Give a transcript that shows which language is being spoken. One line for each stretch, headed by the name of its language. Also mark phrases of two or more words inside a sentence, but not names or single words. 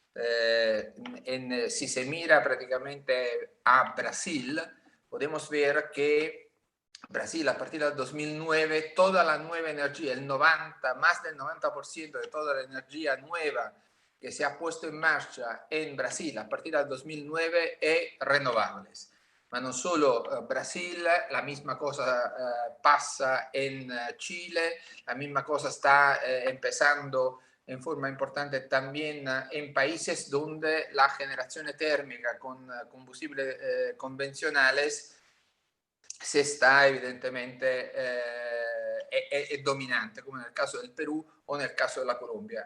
Spanish: Si se mira prácticamente a Brasil, podemos ver que Brasil a partir del 2009, toda la nueva energía, más del 90% de toda la energía nueva que se ha puesto en marcha en Brasil a partir del 2009 es renovables.
Italian: Ma non solo
Spanish: Brasil, la misma cosa pasa en Chile, la misma cosa está empezando en forma importante también en países donde la generación térmica con combustibles convencionales se está evidentemente es dominante, como en el caso del Perú o en el caso de la Colombia.